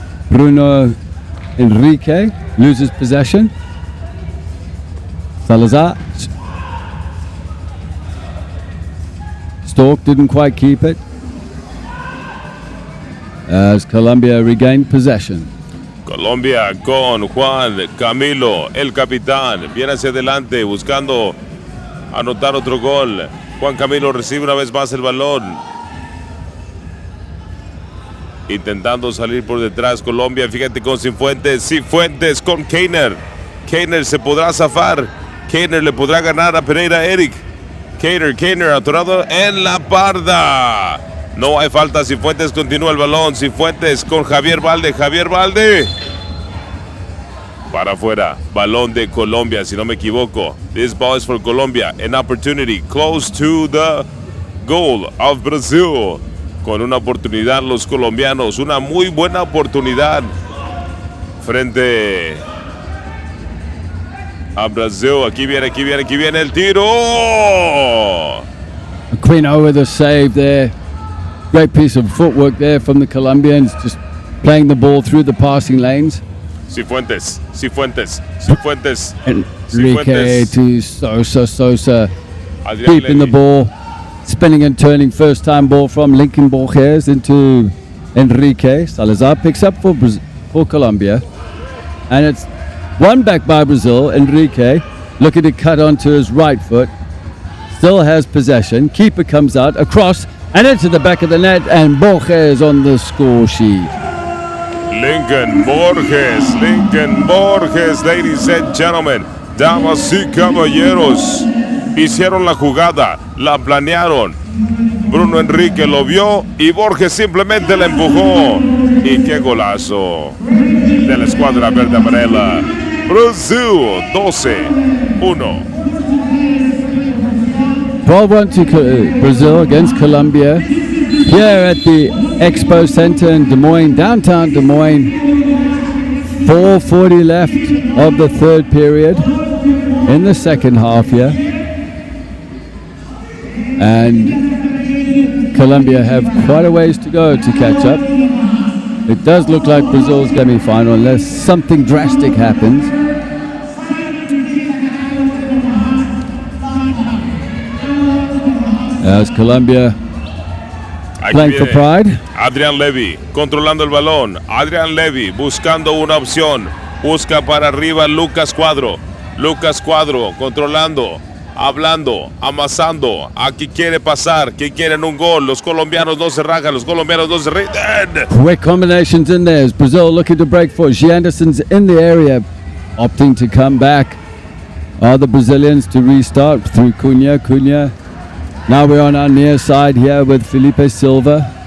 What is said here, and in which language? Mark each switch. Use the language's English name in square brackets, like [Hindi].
[English] Bruno Henrique loses possession. Salazar. Stork didn't quite keep it. As Colombia regained possession. [Spanish] Colombia con Juan Camilo, el capitán, viene hacia adelante buscando anotar otro gol. Juan Camilo recibe una vez más el balón. Intentando salir por detrás Colombia, fíjate con Cifuentes con Keiner. Keiner se podrá zafar. Keiner le podrá ganar a Pereira Eric. Keiner atorado en la parda. No hay falta, Cifuentes continúa el balón. Cifuentes con Javier Valde. Para afuera, balón de Colombia, si no me equivoco. [English] This ball is for Colombia. An opportunity close to the goal of Brazil. [Spanish] Con una oportunidad los colombianos, una muy buena oportunidad frente a Brasil. Aquí viene el tiro. [English] Aquino with a save there. Great piece of footwork there from the Colombians, just playing the ball through the passing lanes. Cifuentes. Enrique to Sosa. Adrian Keeping the Levy. ball, spinning and turning, first time ball from Lincoln Borges into Enrique. Salazar picks up for Colombia, and it's won back by Brazil. Enrique looking to cut onto his right foot, still has possession. Keeper comes out, across and into the back of the net, and Borges on the score sheet. [Spanish] Lincoln Borges, [English] ladies and gentlemen, [Spanish] damas y caballeros, hicieron la jugada, la planearon. Bruno Enrique lo vio y Borges simplemente la empujó. Y qué golazo de la escuadra verde amarela. Brasil 12-1. [English] 12-1 to Brazil against Colombia here at the Expo Center in Des Moines, downtown Des Moines. 4:40 left of the third period in the second half here. And Colombia have quite a ways to go to catch up. It does look like Brazil's semi-final unless something drastic happens. As Colombia playing for pride. [Spanish] Adrian Levy controlando el balón. Adrian Levy buscando una opción. Busca para arriba Lucas Cuadro. Controlando, hablando, amasando. Aquí quiere pasar, que quieren un gol. Los colombianos no se rajan, los colombianos no se rinden. [English] Quick combinations in there. Brazil looking to break for Anderson's in the area, opting to come back. Are the Brazilians to restart through Cunha. Now we're on our near side here with Felipe Silva.